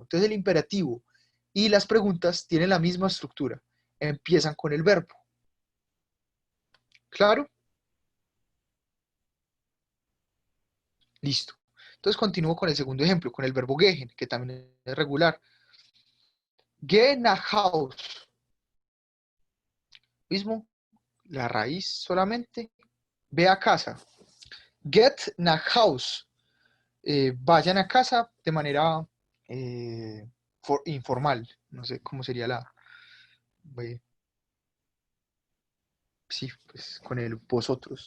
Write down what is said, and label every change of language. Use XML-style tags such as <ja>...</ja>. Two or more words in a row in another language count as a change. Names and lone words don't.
<es>Entonces el imperativo y las preguntas tienen la misma estructura. Empiezan con el verbo. ¿Claro? Listo. Entonces continúo con el segundo ejemplo, con el verbo gehen, que también es regular.</es> <de>Geh nach Haus.</de> <es>Mismo, la raíz solamente. Ve a casa.</es> <de>Get nach Haus.</de> <es>Vayan a casa de manera informal. No sé cómo sería la... Sí, pues con el vosotros.</es>